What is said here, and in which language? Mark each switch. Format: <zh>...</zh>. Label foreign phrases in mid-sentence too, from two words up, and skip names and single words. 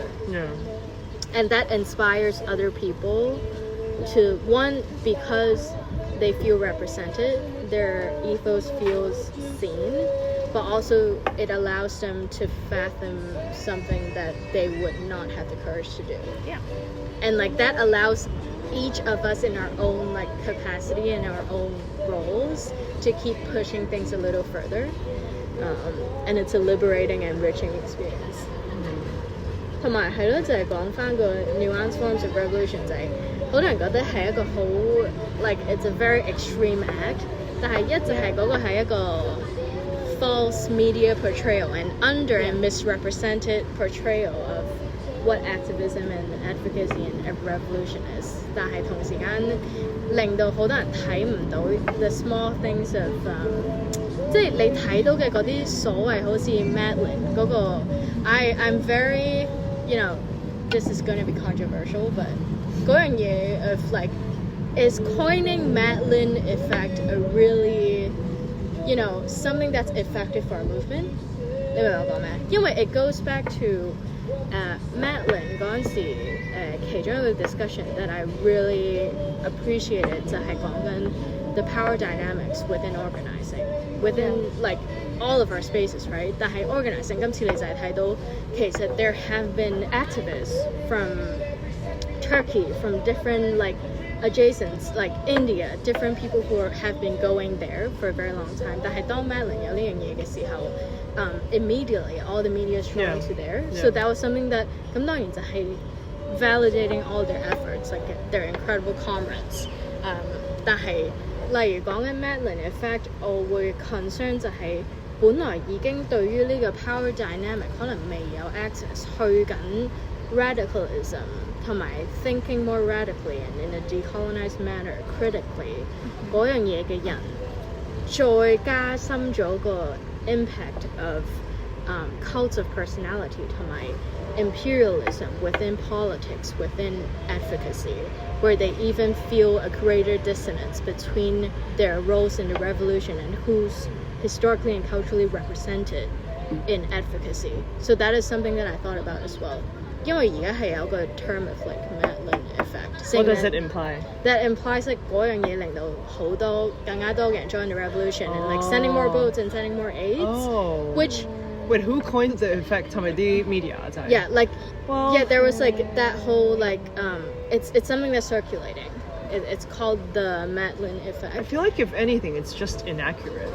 <en>And that inspires other people to, one, because they feel represented, their ethos feels seen, but also it allows them to fathom something that they would not have the courage to do. And like that allows each of us in our own like capacity and our own roles to keep pushing things a little further. And it's a liberating and enriching experience.</en> <yue>同埋係咯，就係講返個</yue> <en>nuance forms of revolution</en> <yue>就係好多人覺得係一個好</yue> <en>like it's a very extreme act，</en> <yue>但係一直係嗰個係一個</yue> <en>false media portrayal and under and misrepresented portrayal of what activism and advocacy and revolution is，</en> <yue>但係同時間令到好多人睇唔到</yue> <en>the small things of</en> <yue>即係你睇到嘅嗰啲所謂好似</yue> <en>madleen 嗰個 I'm very, you know, this is going to be controversial, but</en> <yue>嗰樣嘢</yue> <en>of like, is coining madleen effect a really, you know, something that's effective for a movement?</en> <yue>你明唔明我講咩？因為</yue> <en>it goes back to madleen</en> <yue>嗰陣時其中一個</yue> <en>discussion that I really appreciated</en> <yue>就係講緊</yue> <en>the power dynamics within organizing, within like all of our spaces, right? 但係 organizing</en> <yue>今次你就係睇到其實</yue> <en>there have been activists from Turkey, from different like adjacent, like India, different people who have been going there for a very long time.</en> <yue>但係當 madleen 有呢樣嘢嘅時候</yue> <en>immediately all the media is drawn to there. So that was something that</en> <yue>咁當然就係</yue> <en>validating all their efforts, like they're incredible comrades.</en> <yue>但係例如講緊 madleen effect， 我會 concern 就係本來已經對於呢個 power</yue> <en>dynamic</en> <yue>可能未有</yue> <en>access</en> <yue>去緊</yue> <en>radicalism 同埋 thinking more radically and in a decolonized manner critically</en> <yue>嗰樣嘢嘅人，再加深咗個</yue> <en>impact of cults of personality 同埋 imperialism within politics, within advocacy, where they even feel a greater dissonance between their roles in the revolution and who's historically and culturally represented in advocacy. So that is something that I thought about as well.</en> <yue>因為而家係有個</yue> <en>term of like madleen effect. What does it imply? That implies like</en> <yue>嗰樣嘢令到好多更加多嘅人</yue> <en>join the revolution and like sending more votes and sending more aids, which Wait, who coined the effect?</en> <yue>係咪啲 media 就係？</yue> <en>Yeah, like Well, yeah, there was like that whole like it's something that's circulating. It's called the madleen I effect. feel like if anything, it's just inaccurate.</en>